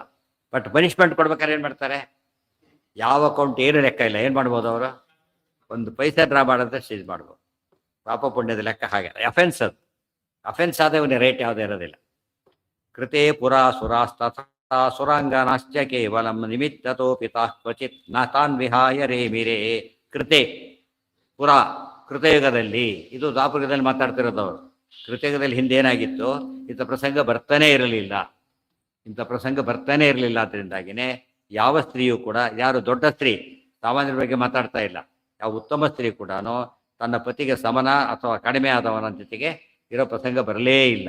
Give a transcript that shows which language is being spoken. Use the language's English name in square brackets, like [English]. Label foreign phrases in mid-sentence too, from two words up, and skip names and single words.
[English] But punishment [Kannada] ಕೊಡ್ಬೇಕಾದ್ರೆ ಏನು ಮಾಡ್ತಾರೆ? ಯಾವ ಅಕೌಂಟ್ ಏನು ಲೆಕ್ಕ ಇಲ್ಲ. ಏನು ಮಾಡ್ಬೋದು ಅವರು? ಒಂದು ಪೈಸೆ ಡ್ರಾ ಮಾಡಿದ್ರೆ ಸೀಜ್ ಮಾಡ್ಬೋದು. ಪಾಪ ಪುಣ್ಯದ ಲೆಕ್ಕ ಹಾಗೆ. ಅಫೆನ್ಸ್ ಅದು. ಅಫೆನ್ಸ್ ಆದ ಇವನ ರೇಟ್ ಯಾವುದೇ ಇರೋದಿಲ್ಲ. [Sanskrit] ಕೃತೆ ಪುರಾ ಸುರಾಸ್ತಥಾ ಸುರಾಂಗನಾಶ್ಚ ಕೇವಲಂ ನಿಮಿತ್ತತೋ ಪಿತಾ ಕ್ವಚಿತ್ ನ ತಾನ್ ವಿಹಾಯ ರೇಮಿರೇ. ಕೃತೆ ಪುರಾ, [Kannada] ಕೃತಯುಗದಲ್ಲಿ, ಇದು ದ್ವಾಪರಯುಗದಲ್ಲಿ ಮಾತಾಡ್ತಿರೋದವರು. ಕೃತಯುಗದಲ್ಲಿ ಹಿಂದೆ ಏನಾಗಿತ್ತು, ಇಂಥ ಪ್ರಸಂಗ ಬರ್ತಾನೆ ಇರಲಿಲ್ಲ. ಅದರಿಂದಾಗಿನೇ ಯಾವ ಸ್ತ್ರೀಯೂ ಕೂಡ, ಯಾರು ದೊಡ್ಡ ಸ್ತ್ರೀ ಸಾಮಾನ್ಯರ ಬಗ್ಗೆ ಮಾತಾಡ್ತಾ ಇಲ್ಲ, ಯಾವ ಉತ್ತಮ ಸ್ತ್ರೀ ಕೂಡ ತನ್ನ ಪತಿಗೆ ಸಮನ ಅಥವಾ ಕಡಿಮೆ ಆದವನ ಜೊತೆಗೆ ಇರೋ ಪ್ರಸಂಗ ಬರಲೇ ಇಲ್ಲ.